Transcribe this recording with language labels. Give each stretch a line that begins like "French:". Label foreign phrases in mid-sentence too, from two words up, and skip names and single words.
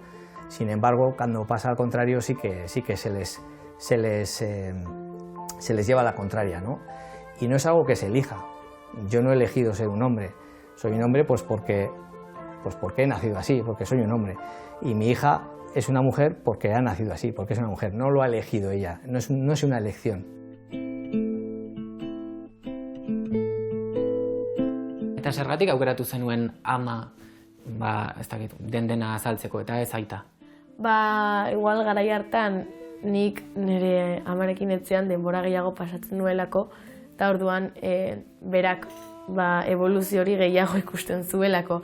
Spanish: Sin embargo, cuando pasa al contrario, sí que se les lleva a la contraria, ¿no? Y no es algo que se elija. Yo no he elegido ser un hombre. Soy un hombre pues porque he nacido así, porque soy un hombre. Y mi hija es una mujer porque ha nacido así, porque es una mujer. No lo ha elegido ella, no es una elección.
Basque: Eta zergatik aukeratu zenuen ama, ez dakit, dena azaltzeko eta ez aita? Igual garai hartan nik nire amarekin etzean denbora gehiago pasatzen nuelako, eta orduan berak evoluzio hori gehiago ikusten zuelako.